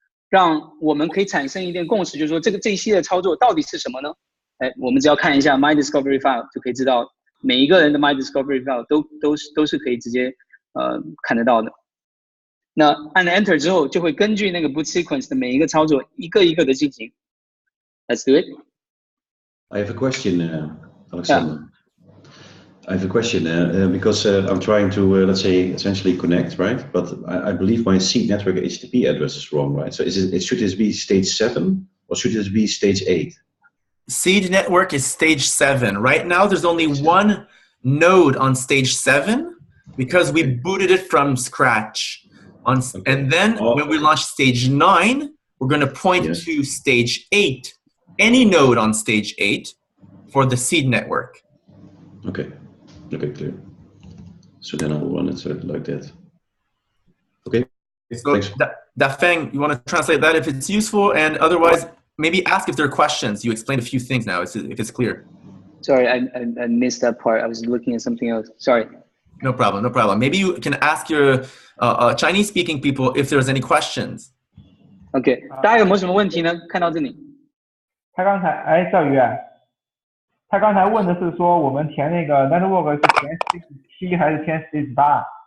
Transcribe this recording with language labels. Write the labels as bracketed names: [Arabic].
[Chinese] 让我们可以产生一点共识，就是说这一系列操作到底是什么呢？我们只要看一下 My Discovery File 就可以知道，每一个人的 My Discovery File 都是可以直接看得到的。那按 Enter 之后，就会根据那个 boot sequence 的每一个操作一个一个的进行。 [English] Let's do it. I have a question, Alexander. I have a question because I'm trying to, let's say, essentially connect, right? But I believe my seed network HTTP address is wrong, right? So should this be stage 7 or should this be stage 8? seed network is stage 7. Right now, there's only one node on stage 7 because we booted it from scratch. And then when we launch stage 9, we're going to point to stage 8, any node on stage 8 for the seed network. Okay, clear. So then I'll run it like that. Okay, so thanks. Dafeng, you want to translate that if it's useful, and otherwise maybe ask if there are questions. You explained a few things now, if it's clear. Sorry, I missed that part. I was looking at something else. Sorry. No problem, no problem. Maybe you can ask your Chinese-speaking people if there's any questions. [Chinese] OK， 大家有没有什么问题呢？看到这里。他刚才赵宇，他刚才问的是说我们填那个 network 是填 stage 7还是填 stage 8？